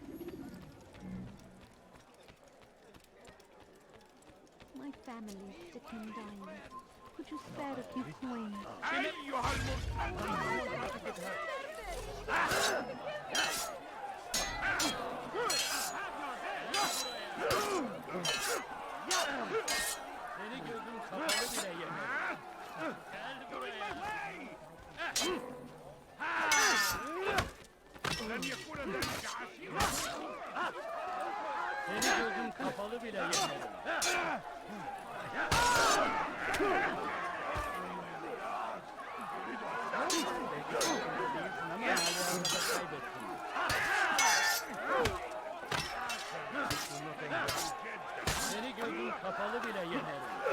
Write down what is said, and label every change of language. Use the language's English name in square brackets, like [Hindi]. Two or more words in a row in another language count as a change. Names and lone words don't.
[English] My family is sick and dying. Could you spare a few coins? [Arabic] أيها المستعد! [Turkish] Seni gözüm kapalı bile yemedim. Gel buraya. [Arabic] لن يكون ذلك عسيرا. [Turkish] Seni gözüm kapalı bile yemedim. Ama hala kaybettim. Seni gözüm kapalı bile yenerim.